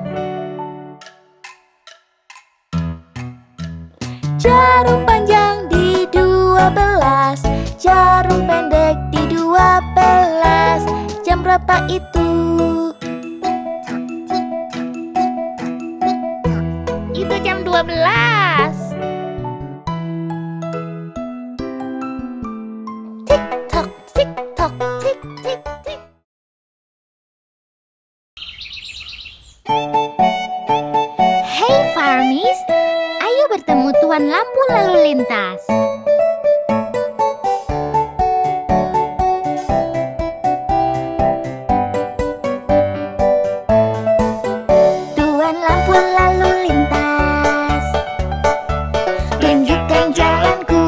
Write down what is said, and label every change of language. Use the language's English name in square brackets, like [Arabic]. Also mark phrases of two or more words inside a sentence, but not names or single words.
[Indonesian] Jarum panjang di 12, jarum pendek di 12. Jam berapa itu? Itu jam 12. Tik tok, tik tok, tik tik tik. Hey Farmies, ayo bertemu Tuan Lampu Lalu Lintas. Tuan Lampu Lalu Lintas, tunjukkan jalanku.